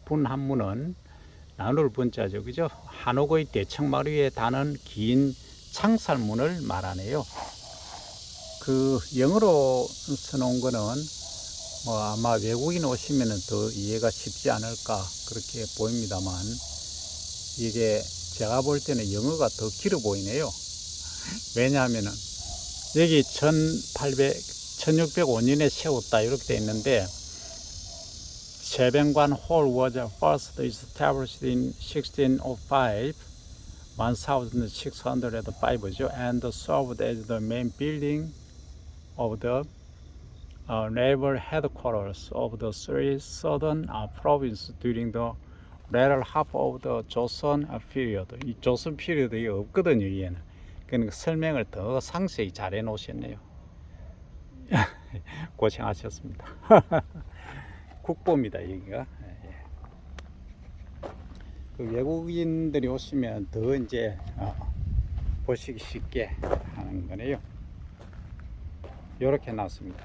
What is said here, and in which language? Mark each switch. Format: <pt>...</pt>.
<ko>분한문은 나눌 분자죠, 그죠? 한옥의 대청마루 위에 다는 긴 창살문을 말하네요. 그 영어로 써놓은 거는 뭐 아마 외국인 오시면은 더 이해가 쉽지 않을까 그렇게 보입니다만, 이게 제가 볼 때는 영어가 더 길어 보이네요. 왜냐하면은 여기 1605년에 세웠다 이렇게 돼 있는데,</ko> <en>세ben관 hall was first established in 1605, 1605죠, and served as the main building of the naval headquarters of the three southern provinces during the latter half of the 조선 period.</en> <ko>이 조선 피리어드가 없거든요, 얘는. 그러니까 설명을 더 상세히 잘 해놓으셨네요. 고생하셨습니다. 국보입니다, 여기가. 그 외국인들이 오시면 더 이제 보시기 쉽게 하는 거네요. 이렇게 나왔습니다.</ko>